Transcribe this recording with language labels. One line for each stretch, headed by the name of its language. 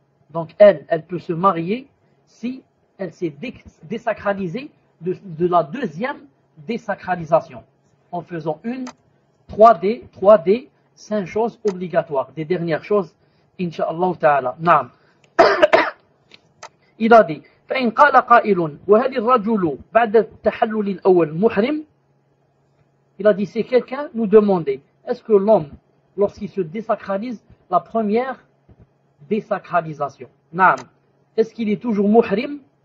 French: Donc elle peut se marier si elle s'est désacralisée de la deuxième désacralisation, en faisant 3D, 5 choses obligatoires, des dernières choses, Inch'Allah Ta'ala.
Arabic: Naam.
French: Il a dit,
Arabic: فإن قال قائل وهل الرجل بعد التحلل الأول محرم.
French: Il a dit, si quelqu'un nous demandait, est-ce que l'homme, lorsqu'il se désacralise, la première désacralisation, naam, est-ce qu'il est toujours muhrim?